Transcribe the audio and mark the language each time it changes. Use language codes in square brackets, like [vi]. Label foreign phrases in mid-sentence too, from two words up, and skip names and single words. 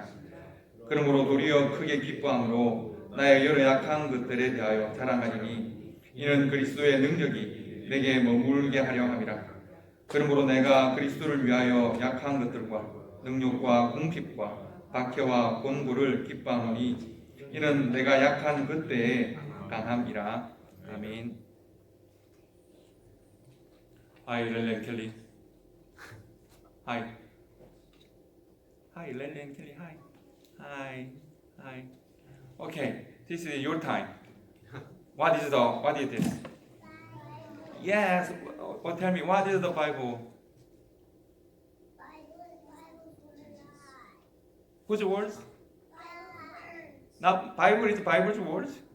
[ko] 그러므로 도리어 크게 기뻐함으로 나의 여러 약한 것들에 대하여 자랑하리니 이는 그리스도의 능력이 내게 머물게 하려 함이라. 그러므로 내가 그리스도를 위하여 약한 것들과 능력과 궁핍과 박해와 곤고를 기뻐하노니 이는 내가 약한 그때에 강함이라. 아멘. [en] Hi, Lele Kelly. Hi. Hi, Lele Kelly. Hi. Hi. Hi. Okay, this is your time. What is this? Yes. Tell me, what is the Bible? Whose words? Not Bible is Bible's words.